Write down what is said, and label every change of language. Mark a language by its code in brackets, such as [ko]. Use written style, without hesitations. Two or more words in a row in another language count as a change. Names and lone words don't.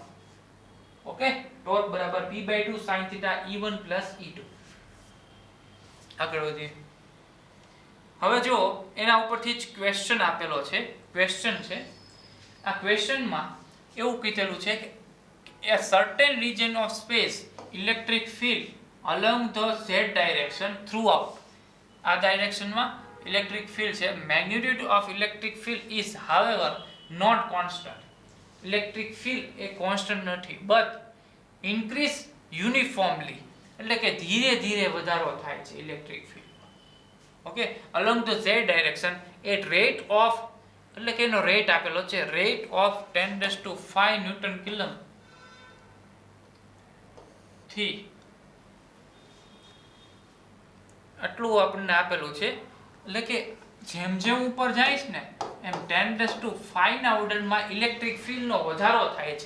[en] Okay, torque બરાબર P/2 sin theta E1 plus E2. [gu] આગળ વધીએ. હવે જો એના ઉપરથી જ ક્વેશ્ચન આપેલો છે. ક્વેશ્ચન છે, આ ક્વેશ્ચનમાં એવું કીધેલું છે કે [en] a certain region of space electric field along the z direction throughout. [gu] આ ડાયરેક્શનમાં [en] electric field [gu] છે. [en] magnitude of electric field is however not constant. electric field [gu] એ કોન્સ્ટન્ટ નથી, [en] but increase uniformly [gu] એટલે કે ધીરે ધીરે વધારો થાય છે [en] electric fieldમાં. [gu] ઓકે, [en] along the z direction at rate of [gu] એટલે કે એનો રેટ આપેલો છે [en] rate of 10⁵ newton coulomb [gu] થી આટલું આપણને આપેલું છે. એટલે કે જેમ જેમ ઉપર જાય છે ને એમ 10⁵ ના ઓર્ડરમાં [en] electric fieldનો [gu] વધારો થાય છે.